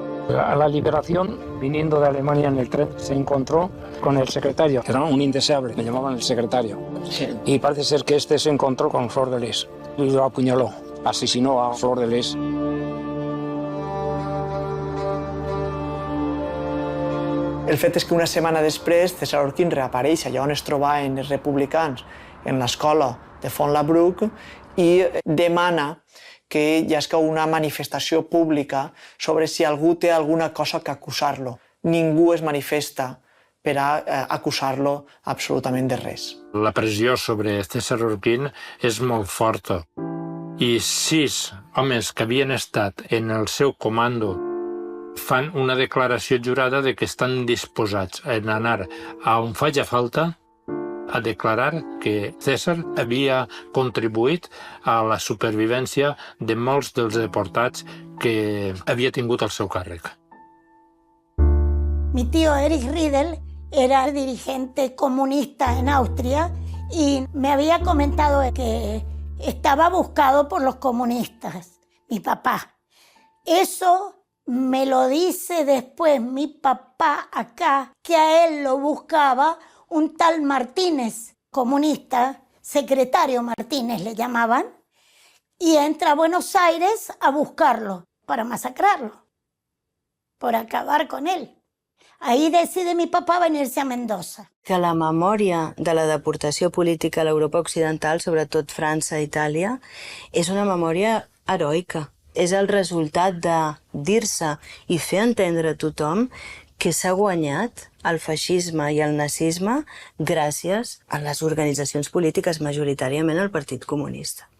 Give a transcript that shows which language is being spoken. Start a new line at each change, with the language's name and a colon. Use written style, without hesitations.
Spanish: A la liberación, viniendo de Alemania en el tren, se encontró con el secretario. Era un indeseable, me llamaban el secretario. Sí. Y parece ser que este se encontró con Flor de Lis y lo apuñaló, asesinó a Flor de Lis.
Catalan: El fet és que una setmana després César Orquín reapareix allà on es trobaven els republicans en l'escola de Font-Labruc i demana que hi hagi una manifestació pública sobre si algú té alguna cosa que acusar-lo. Ningú es manifesta per a acusar-lo absolutament de res. La pressió sobre César Orquín és molt forta i 6 homes que havien estat en el seu comando fan una declaració jurada de que estan disposats a anar a on faci falta a declarar que César havia contribuït a la supervivència de molts dels deportats que havia tingut al seu càrrec.
Spanish: Mi tío Erich Riedel era dirigente comunista en Austria y me había comentado que estaba buscado por los comunistas, mi papá. Eso me lo dice después mi papá acá, que a él lo buscaba un tal Martínez, comunista, secretario Martínez le llamaban, y entra a Buenos Aires a buscarlo para masacrarlo, por acabar con él. Ahí decide mi papá venirse a Mendoza.
Catalan: Que la memòria de la deportació política a l'Europa occidental, sobretot França i Itàlia, és una memòria heroica. És el resultat de dir-se i fer entendre a tothom que s'ha guanyat el feixisme i el nazisme gràcies a les organitzacions polítiques, majoritàriament al Partit Comunista.